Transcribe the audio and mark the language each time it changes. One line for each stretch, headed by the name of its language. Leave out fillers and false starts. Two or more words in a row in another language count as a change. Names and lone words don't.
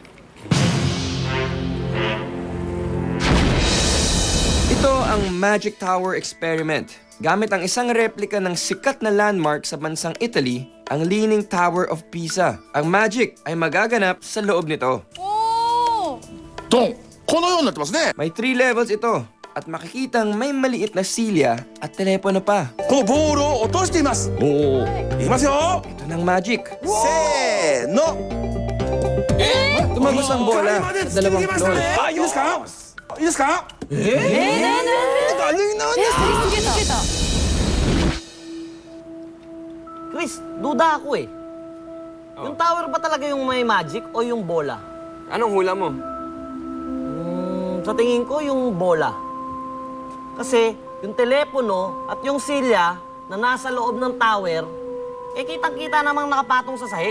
Filipino: Ito ang Magic Tower Experiment. Gamit ang isang replika ng sikat na landmark sa bansang Italy, ang Leaning Tower of Pisa. Ang magic ay magaganap sa loob nito.
Japanese: ドン。このようになってますね。
Filipino: May 3 levels ito, at makikitang may maliit na silya at telepono pa.
Japanese: このボールを落としています。おお。いきますよ。
Filipino: Ito ng magic.
Japanese: せーの。
Filipino: Tumagos ang bola
Japanese: まで
Filipino: sa
Japanese: 突き抜
Filipino: dalawang
Japanese: けました
Filipino: floor.
Japanese: ね。あ、いいですか。いいですか。
Filipino: galing na. Chris, duda ako eh. Yung tower ba talaga yung may magic o yung bola? Anong hula mo? Sa tingin ko, yung bola. Kasi yung telepono at yung silya na nasa loob ng tower, eh kitang-kita namang nakapatong sa sahig.